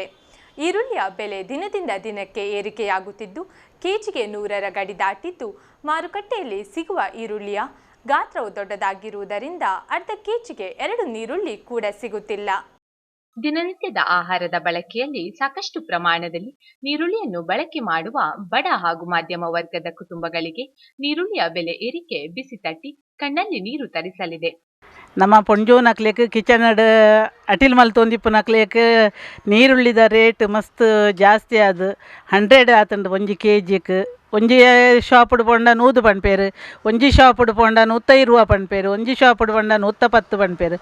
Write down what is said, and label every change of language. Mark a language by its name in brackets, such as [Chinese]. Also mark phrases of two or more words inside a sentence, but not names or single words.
[Kannada] ಈರುಳ್ಳಿಯ ಬೆಲೆ ದಿನದಿಂದ ದಿನಕ್ಕೆ ಏರಿಕೆಯಾಗುತ್ತಿದ್ದು ಕೆಜಿಗೆ 100ರ ಗಡಿ ದಾಟಿದ್ದು ಮಾರುಕಟ್ಟೆಯಲ್ಲಿ ಸಿಗುವ ಈರುಳ್ಳಿಯ ಗಾತ್ರವು ದೊಡ್ಡದಾಗಿರುವುದರಿಂದ ಅರ್ಧ ಕೆಜಿಗೆ 2 ನೀರುಳ್ಳಿ ಕೂಡ ಸಿಗುತ್ತಿಲ್ಲ. ದಿನನಿತ್ಯದ ಆಹಾರದ ಬಳಕೆಯಲ್ಲಿ ಸಾಕಷ್ಟು ಪ್ರಮಾಣದಲ್ಲಿ ನೀರುಳ್ಳಿಯನ್ನು ಬಳಕೆ ಮಾಡುವ ಬಡ ಹಾಗೂ ಮಧ್ಯಮ ವರ್ಗದ ಕುಟುಂಬಗಳಿಗೆ ನೀರುಳ್ಳಿಯ ಬೆಲೆ ಏರಿಕೆ ಬಿಸಿ ತಟ್ಟಿ ಕಣ್ಣಲ್ಲಿ ನೀರು ತರಿಸಲಿದೆ. [Tulu] ನಮ್ಮ ಪೊಂಜೋ ನಕ್ಲೇಕ್ ಕಿಚನ್ ಅಟಿಲ್ ಮಲ್ತೊಂದಿಪ್ಪು ನಕ್ಲೇಕ್ ನೀರುಳ್ಳಿದ ರೇಟ್ ಮಸ್ತ್ ಜಾಸ್ತಿ ಅದು 100 ಆತುಂಡು 1 kgಕ್. ಒಂಜಿ ಶಾಪುಡು ಪೋಂಡ 100 ಪನ್ಪೇರು, ಒಂಜಿ ಶಾಪುಡು ಪೋಂಡ 150 ರೂಪಾ ಪನ್ಪೇರು, ಒಂಜಿ ಶಾಪುಡು ಪೋಂಡ 110 ಪನ್ಪೇರು.